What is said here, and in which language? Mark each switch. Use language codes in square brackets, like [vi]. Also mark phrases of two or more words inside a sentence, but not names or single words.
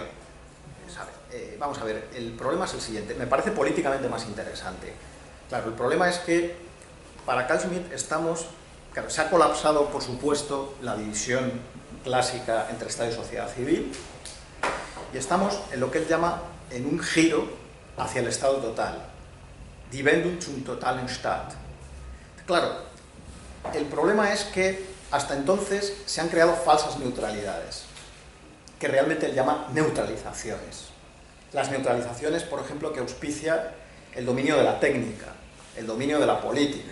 [es] Vamos a ver, el problema es el siguiente, me parece políticamente más interesante. Claro, el problema es que para Carl Schmitt claro, se ha colapsado, por supuesto, la división clásica entre Estado y sociedad civil, y estamos en lo que él llama en un giro hacia el Estado total, [de] die Wendung zum totalen Staat. [es] Claro, el problema es que hasta entonces se han creado falsas neutralidades, que realmente él llama neutralizaciones. Las neutralizaciones, por ejemplo, que auspicia el dominio de la técnica, el dominio de la política.